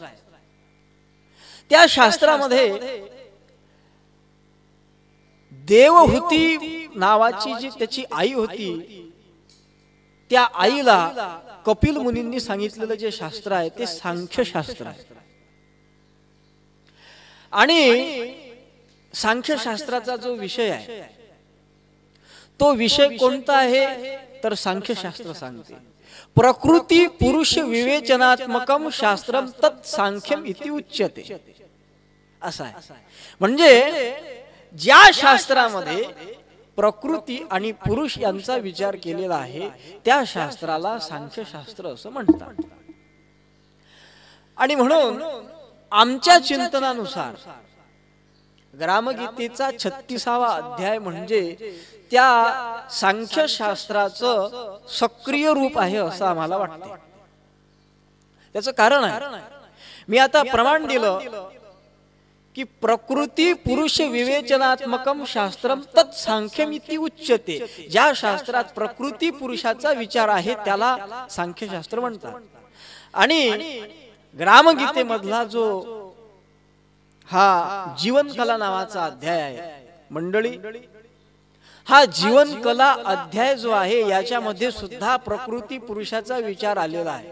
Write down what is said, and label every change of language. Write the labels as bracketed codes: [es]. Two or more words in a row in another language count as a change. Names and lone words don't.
[mr] त्या शास्त्रामध्ये देवहूती नावाची जी त्याची आई होती, त्या आईला कपिल मुनींनी सांगितलेलं जे शास्त्र आहे ते सांख्यशास्त्र आहे. आणि सांख्यशास्त्राचा जो विषय आहे तो विषय कोणता आहे तर सांख्यशास्त्र सांगते [sa] प्रकृती पुरुष विवेचनात्मकम शास्त्रम तत् सांख्यम इति उच्यते. [mr] असं आहे. म्हणजे ज्या शास्त्रामध्ये प्रकृती आणि पुरुष यांचा विचार केलेला आहे त्या शास्त्राला सांख्यशास्त्र असं म्हणतात. आणि म्हणून आमच्या चिंतनानुसार ग्रामगीतेचा 36वा अध्याय म्हणजे त्या सांख्यशास्त्राचं सक्रिय रूप आहे असं आम्हाला वाटते. त्याचं कारण आहे, मी आता प्रमाण दिलं की [sa] प्रकृती पुरुष विवेचनात्मकम शास्त्रम तत् सांख्यम इति उच्यते. [mr] ज्या शास्त्रात प्रकृती पुरुषाचा विचार आहे त्याला सांख्यशास्त्र म्हणतात. आणि ग्रामगीतेमधला जो हा जीवन कला नावाचा अध्याय आहे मंडळी, हा जीवन कला अध्याय जो आहे याच्यामध्ये सुद्धा प्रकृती पुरुषाचा विचार आलेला आहे.